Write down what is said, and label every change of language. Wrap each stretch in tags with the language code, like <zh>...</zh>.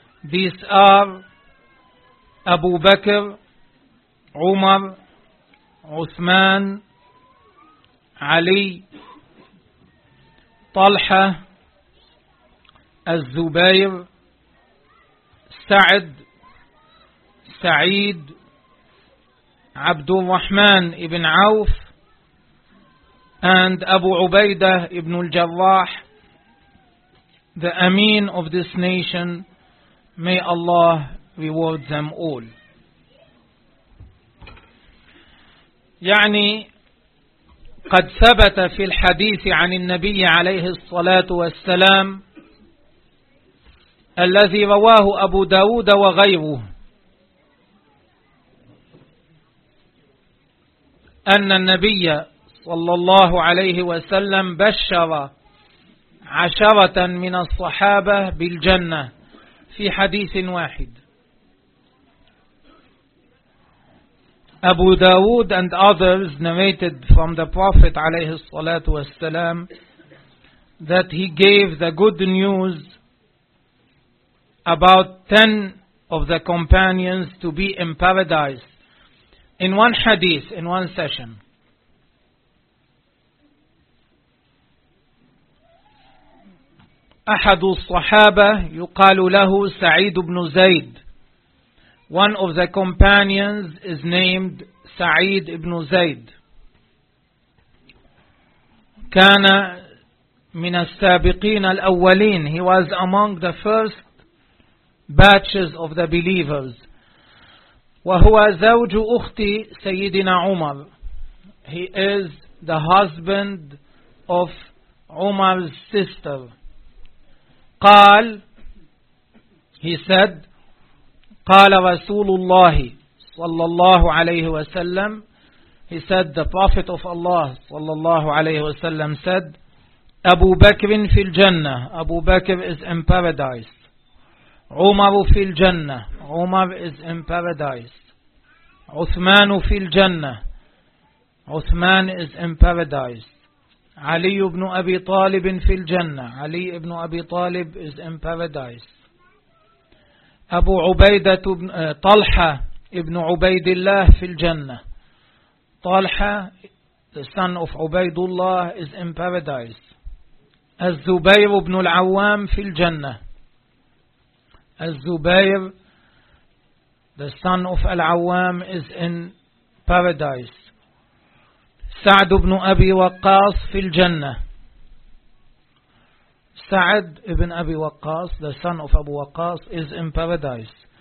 <en>These are Abu Bakr, Umar, Uthman, Ali, Talha, Az-Zubayr, Sa'd, Sa'id, عبد الرحمن ابن عوف and أبو عبيدة ابن الجراح, the Amin of this nation. May Allah reward them all.</en> <ar>يعني قد ثبت في الحديث عن النبي عليه الصلاة والسلام الذي رواه أبو داود وغيره أن النبي صلى الله عليه وسلم بشر عشرة من الصحابة بالجنة في حديث واحد.</ar> <en>أبو داود and others narrated from the Prophet عليه الصلاة والسلام that he gave the good news about 10 of the companions to be in paradise in one hadith, in one session.</en> <ar>أحد الصحابة يقال له سعيد بن زيد.</ar> <en>One of the companions is named سعيد بن زيد.</en> <ar>كان من السابقين الأولين.</ar> <en>He was among the first batches of the believers.</en> <ar>وهو زوج أختي سيدنا عمر.</ar> <en>He is the husband of عمر's sister.</en> <ar>قال,</ar> <en>he said,</en> <ar>قال رسول الله صلى الله عليه وسلم,</ar> <en>he said, the Prophet of Allah</en> <ar>صلى الله عليه وسلم said, أبو بكر في الجنة.</ar> <en>أبو بكر is in paradise.</en> <ar>عمر في الجنة.</ar> <en>عمر is in paradise.</en> <ar>عثمان في الجنة.</ar> <en>عثمان is in paradise.</en> <ar>علي بن أبي طالب في الجنة.</ar> <en>علي بن أبي طالب is in paradise. أبو عبيدة بن طلحة</en> <ar>ابن عبيد الله في الجنة.</ar> <en>طالحة, the son of Ubaydullah is in paradise.</en> <ar>الزبير بن العوام في الجنة.</ar> <en>الزبير, the son of Al-Awwam, is in paradise.</en> <ar>سعد بن أبي وقاص في الجنة.</ar> <en>سعد بن أبي وقاص, the son of Abu Waqqas, is in paradise.</en>